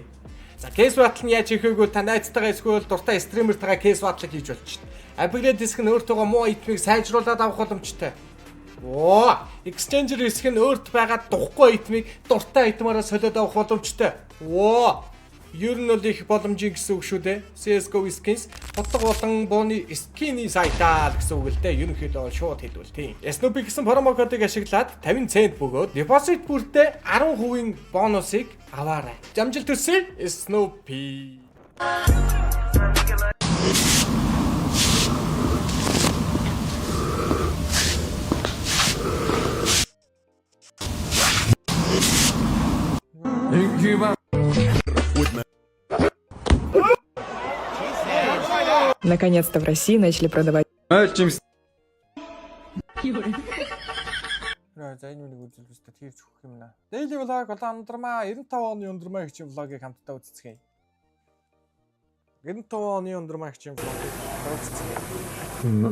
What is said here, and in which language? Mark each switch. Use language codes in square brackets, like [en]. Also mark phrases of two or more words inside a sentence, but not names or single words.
[mn] За [en] case battle [mn] нь яаж хийх вэ? Та найзтайгаа эсвэл дуртай стримертайгаа [en] case battle [mn] хийж болчихно. Upgrade диск нь өөртөө муу итмийг сайжруулад авах боломжтой. Оо, exchanger диск нь өөрт байгаа духгүй итмийг дуртай итмаараа солиод авах боломжтой. Оо. Ер нь бол их боломжийн гэсэн үг шүү дээ. CS:GO skins бодлого болон бууны скины сайтаа гэсэн үг л дээ. Ерөнхийдөө бол шууд хэлбэл тийм. Snoopy гэсэн промо кодыг ашиглаад 50 цент бөгөөд депозит бүртээ 10% бонусыг аваарай. Амжилт хүсье Snoopy. [ru] Наконец-то в России начали продавать. [mn] За энэ нэг үзүүлбэрт тэрч өгөх юм наа. [en] Daily vlog [mn] улаан ундрмаа 95 оны ундрмаа гэх влогийг хамтдаа үзцгээе. 95 оны ундрмаа гэх влогийг үзцгээе.